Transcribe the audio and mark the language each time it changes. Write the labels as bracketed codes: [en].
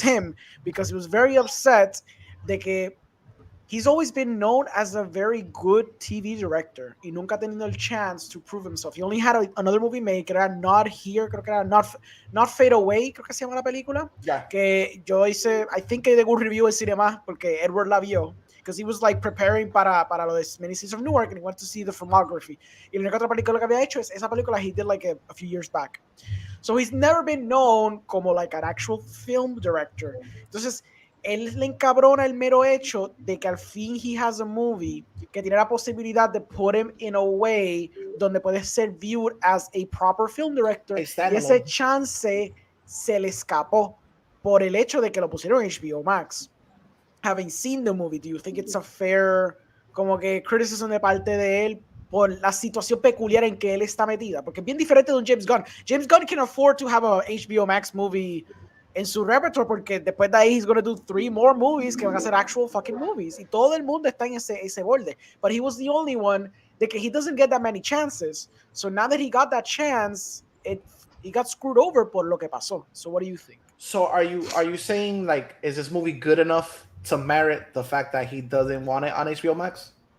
[en] him, because he was very upset [es] de que [en] he's always been known as a very good TV director [es] y nunca ha tenido el chance [en] to prove himself. He only had another movie made, [es] que era Not Here, creo que era Not Fade Away, creo que se llama la película. [en] Yeah. [es] Que yo hice, [en] I think [es] que de [en] good review [es] en cinema, porque Edward la vio. [en] Because he was like preparing [es] para lo de [en] Saints of Newark and he went to see the filmography. [es] Y la única otra película que había hecho es esa película [en] he did like a few years back. So he's never been known [es] como [en] like an actual film director. [es] Entonces, él le encabrona el mero hecho de que al fin [en] he has a movie [es] que tiene la posibilidad de [en] put him in a way [es] donde puede ser [en] viewed as a proper film director. [es] Y ese chance se le escapó por el hecho de que lo pusieron en HBO Max. [en] Having seen the movie, do you think it's a fair [es] como que criticism de parte de él por la situación peculiar en que él está metida? Porque es bien diferente de un [en] James Gunn. James Gunn can afford to have a HBO Max movie [es] en su repertoire porque después de ahí [en] he's going to do 3 more movies [es] que van a ser [en] actual fucking movies. [es] Y todo el mundo está en ese borde. [en] But he was the only one [es] de que [en] he doesn't get that many chances. So now that he got that chance, he got screwed over [es] por lo que pasó. [en] So what do you think? So are you saying like, is this movie good enough to merit the fact that he doesn't want it on HBO Max?